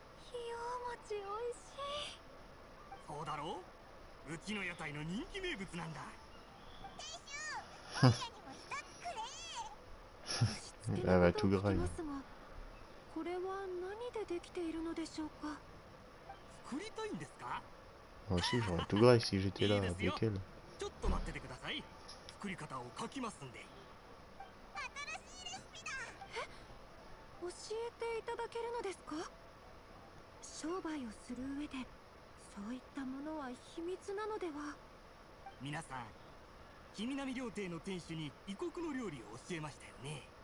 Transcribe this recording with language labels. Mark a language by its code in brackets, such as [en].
[ja] ひよう餅おいしい。そうだろう、うちの屋台の人気名物なんだ。店主、おいらにも一つくれ。 [fr] Elle va tout grailler. [ja] これは何でできているのでしょうか？作りたいんですか？ [fr] Moi aussi, j'aurais tout graillé si j'étais là avec elle. [ja] ちょっと待っててください。作り方を書きますんで。新しいレシピだ。教えていただけるのですか？商売をする上でそういったものは秘密なのでは？皆さん、君並料亭の店主に異国の料理を教えましたよね。